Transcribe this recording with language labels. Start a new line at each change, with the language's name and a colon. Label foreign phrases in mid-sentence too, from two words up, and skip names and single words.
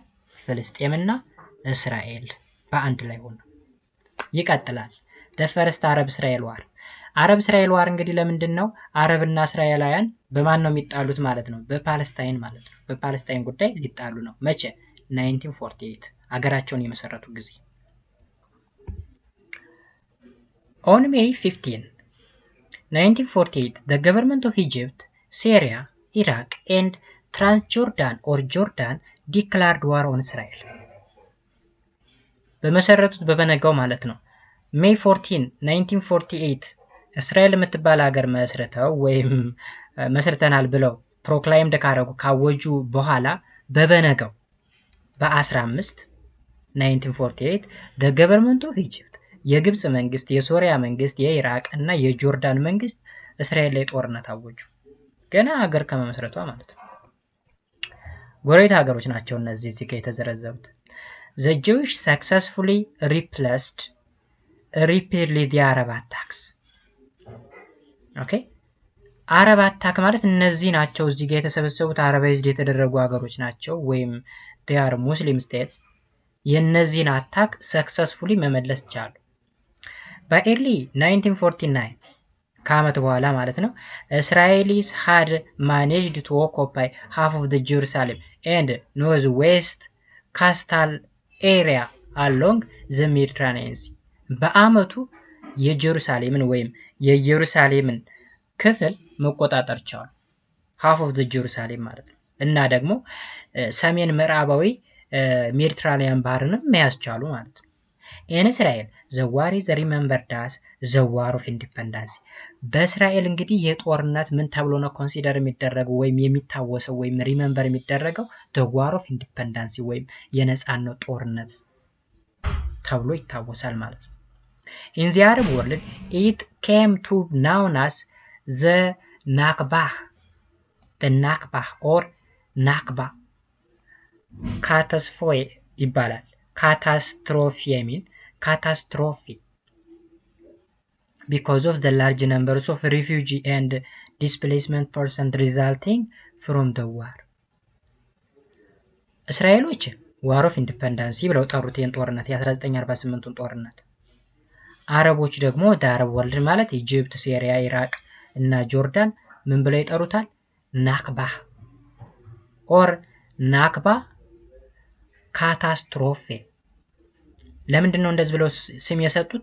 Amharic: ፍልስጤምና እስራኤል በአንድ ላይ ሆነ። ይቀጥላል።
English: First Arab Israel War። Arab Israel War
Amharic: እንግዲህ ለምንድን ነው አረብና እስራኤላውያን በማን ነው የሚጣሉት ማለት ነው? በፓለስታይን ማለት ነው። በፓለስታይን ጉዳይ ሊጣሉ ነው። መቼ?
English: 1948
Amharic: ሀገራቸውን የመሰረቱ ጊዜ።
English: On May 15, 1948, the government of Egypt, Syria, Iraq, and Transjordan or Jordan declared war on Israel.
Amharic: በመሰረቱት በበነጋው ማለት ነው። May 14, 1948 እስራኤል የምትባል ሀገር መስርተው ወይም መስርተናል ብለው ፕሮክላይምድ ካወጁ በኋላ በበነጋው በ15 1948
English: the government of Egypt
Amharic: የግብጽ መንግስት፣ የሶሪያ መንግስት፣ የኢራቅ እና የጆርዳን መንግስት እስራኤል ላይ ጦርነት አወጁ። ገና ሀገር ከመመስረቷ ማለት ነው። ጎረቤት ሀገሮች ናቸው እነዚህ እዚህ ጋር የተዘረዘሩት።
English: The Jewish successfully repelled the Arab attacks.
Amharic: ኦኬ
English: Arab attack
Amharic: ማለት እነዚህ ናቸው እዚህ ጋር የተሰበሰቡት አረባይዝድ የተደረጉ ሀገሮች ናቸው ወይም
English: they are Muslim states።
Amharic: የነዚህን
English: attack successfully
Amharic: መመለስ ቻሉ። በኤርሊ 1949 ከዓመት በኋላ ማለት
English: ነው እስራኤሊስ had managed to occupy half of the Jerusalem and northwest coastal area along the Mediterranean Sea።
Amharic: በአመቱ የጀሩሳሌምን ወይም የኢየሩሳሌምን ክፍል መቆጣጠር ቻሉ።
English: half of the Jerusalem
Amharic: ማለት ነው። እና ደግሞ ሰሜን ምዕራባዊ ሜዲትራኒያን ባህርንም መያዝ ቻሉ ማለት ነው።
English: in Israel the war is remembered as the war of independence
Amharic: በእስራኤል እንግዲህ የጦርነት ምን ተብሎ ነው ኮንሲደር የሚደረገው ወይም የሚታወሰው ወይም ሪሜምበር የሚደረገው
English: the war of independence
Amharic: ወይም የነጻነት ጦርነት ተብሎ ይታወሳል ማለት ነው።
English: in the Arab world it came to known as the Nakbah or ናክባ ካታስትሮፌ ይባላል። ካታስትሮፊ የሚል ካታስትሮፊ because of the large numbers of refugee and displacement persons resulting from the war
Amharic: እስራኤሎች
English: war of independence
Amharic: ብለው ጠሩት ይህን ጦርነት የ1948ን ጦርነት። አረቦች ደግሞ
English: Arab world
Amharic: ማለት ኢጂፕት፣ ሲሪያ፣ ኢራቅ እና ጆርዳን ምን ብለው ይጠሩታል? ናክባ or ናክባ ካታስትሮፌ። ለምንድን ነው እንደዚህ ብለው ስም የሰጡት?